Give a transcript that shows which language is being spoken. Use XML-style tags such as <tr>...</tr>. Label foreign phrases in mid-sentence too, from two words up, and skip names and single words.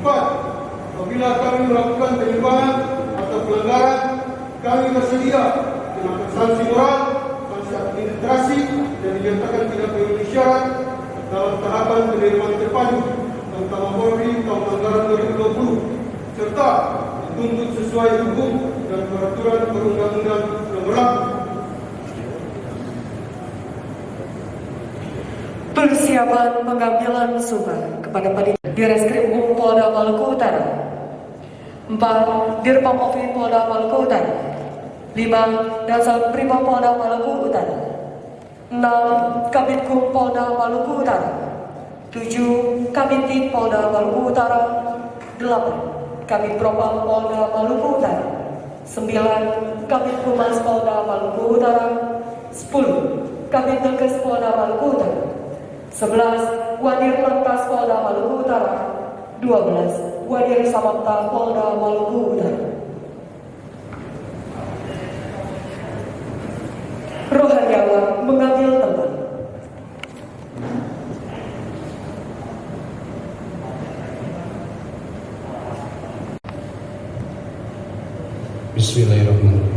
<id>Apabila kami melakukan penyimpangan atau pelanggaran, kami bersedia mengenakan sanksi moral, sanksi administrasi, dan dinyatakan tidak memenuhi syarat dalam tahapan penerimaan terpadu Utama Polri tahun anggaran 2020, serta dituntut sesuai hukum dan peraturan perundang-undang yang berlaku. Persiapan pengambilan sumpah kepada Panitia Direskrim Umum Polda Maluku Utara. 4. Dirpam Ofi Polda Maluku Utara. 5. Dasar Prima Polda Maluku Utara. 6. Kabitkum Polda Maluku Utara. 7. Kabintit Polda Maluku Utara. 8. Kabit Propam Polda Maluku Utara. 9. Kabit Humas Polda Maluku Utara. 10. Kabit Dokes Polda Maluku Utara. 11. Wadir Lantas Polda Maluku Utara. 12. Wadir Samapta Polda Maluku Utara. Rohaniawan mengambil tempat.</id> <ar>بسم الله الرحمن الرحيم.</ar>